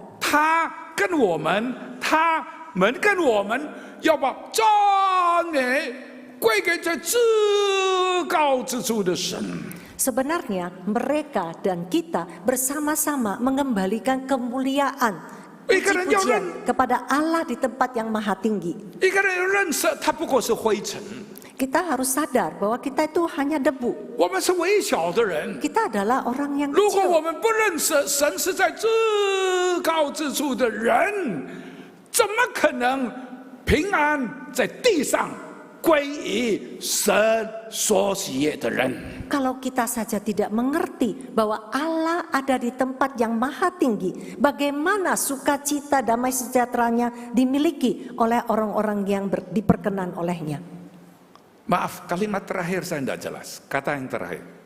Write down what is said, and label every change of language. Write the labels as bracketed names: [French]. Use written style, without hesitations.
[Chinese] 他跟我们跟我们要把赞美归给这至高之处的神。 [Indonesian] Sebenarnya mereka dan kita bersama-sama mengembalikan kemuliaan, puji-pujian kepada Allah di tempat yang maha tinggi. [Chinese] 一个人认识他不过是灰尘， [Indonesian] Kita harus sadar bahwa kita itu hanya debu. [Chinese] 我们是微小的人。 [Indonesian] Kita adalah orang yang [Chinese] 如果 [Indonesian] kecil. [Chinese] 我们不认识神是在至高之处的人，怎么可能平安在地上归于神所喜悦的人？ [Indonesian] Kalau kita saja tidak mengerti bahwa Allah ada di tempat yang maha tinggi, bagaimana sukacita damai sejahteranya dimiliki oleh orang-orang yang diperkenan olehnya. Maaf, kalimat terakhir saya tidak jelas. Kata yang terakhir.